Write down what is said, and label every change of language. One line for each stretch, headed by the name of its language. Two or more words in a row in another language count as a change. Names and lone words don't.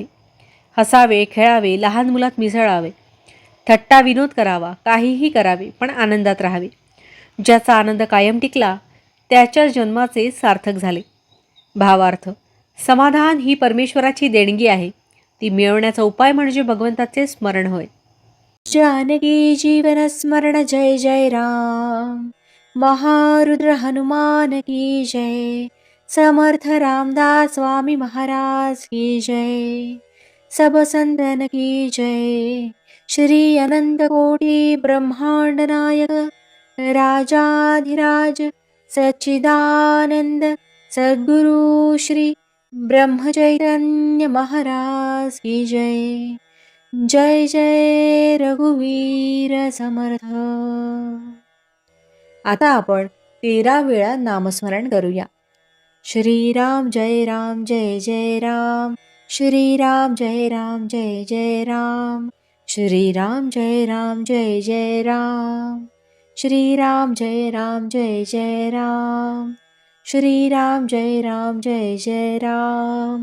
Marathi: हसावे, खेळावे, लहान मुलात मिसळावे, थट्टा विनोद करावा, काहीही करावे, पण आनंदात राहावे. ज्याचा आनंद कायम टिकला त्याच्या जन्माचे सार्थक झाले. भावार्थ, समाधान ही परमेश्वराची देणगी आहे. ती मिळवण्याचा उपाय म्हणजे भगवंताचे स्मरण होय. जानकी जीवन स्मरण जय जय राम. महारुद्र हनुमान की जय. समर्थ रामदास स्वामी महाराज की जय. सब संतन की जय. श्री अनंत कोटी ब्रह्मांड नायक राजाधिराज सच्चिदानंद सद्गुरु श्री ब्रह्मचैतन्य महाराज की जय. जय जय रघुवीर समर्थ. आता आपण 13 वेळा नामस्मरण करूया. श्रीराम जय राम जय जय राम. श्रीराम जय राम जय जय राम. श्रीराम जय राम जय जय राम. श्रीराम जय राम जय जय राम. श्रीराम जय राम जय जय राम.